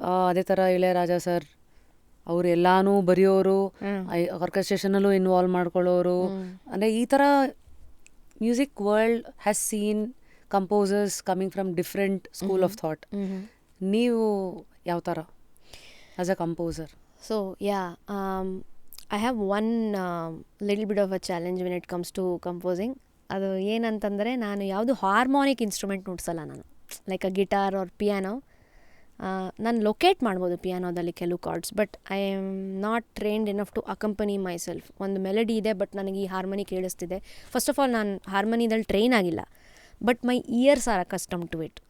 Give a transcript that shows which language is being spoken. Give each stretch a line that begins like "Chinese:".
Kannada: ಅದೇ ಥರ ಇಳೆಯರಾಜ ಸರ್ ಅವರು ಎಲ್ಲಾನು ಬರೆಯೋರು, ಆರ್ಕೆಸ್ಟ್ರೇಷನಲ್ಲೂ ಇನ್ವಾಲ್ವ್ ಮಾಡ್ಕೊಳ್ಳೋರು. ಅಂದರೆ ಈ ಥರ
English: Music world has seen composers coming from different school of thought.
Kannada: ನೀವು ಯಾವ ಥರ as a composer?
English: So yeah, I have one little bit of a challenge when it comes to composing.
Kannada: ಅದು ಏನಂತಂದರೆ, ನಾನು ಯಾವುದು ಹಾರ್ಮೋನಿಕ್ ಇನ್ಸ್ಟ್ರೂಮೆಂಟ್ ನುಡ್ಸಲ್ಲ ನಾನು.
English: like a guitar or piano
Kannada: ನಾನು locate ಮಾಡ್ಬೋದು ಪಿಯಾನೋದಲ್ಲಿ ಕೆಲವು cards,
English: But I am not trained enough to accompany myself.
Kannada: ಒಂದು melody ಇದೆ, ಬಟ್ ನನಗೆ ಈ ಹಾರ್ಮೋನಿ ಕೇಳಿಸ್ತಿದೆ.
English: first of all
Kannada: ನಾನು ಹಾರ್ಮೋನಿದಲ್ಲಿ ಟ್ರೈನ್ ಆಗಿಲ್ಲ,
English: But my ears are accustomed to it.